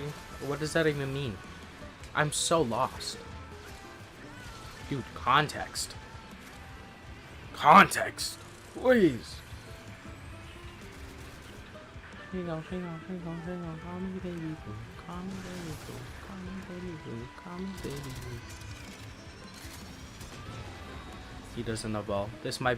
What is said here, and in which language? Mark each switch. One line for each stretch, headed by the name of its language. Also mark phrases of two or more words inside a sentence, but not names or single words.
English: What does that even mean? I'm so lost. Dude, context. Context! Please! She go, she go, she go, she go. Call me baby boo. Call me baby boo. Call me baby boo. Call me baby boo. He doesn't know ball.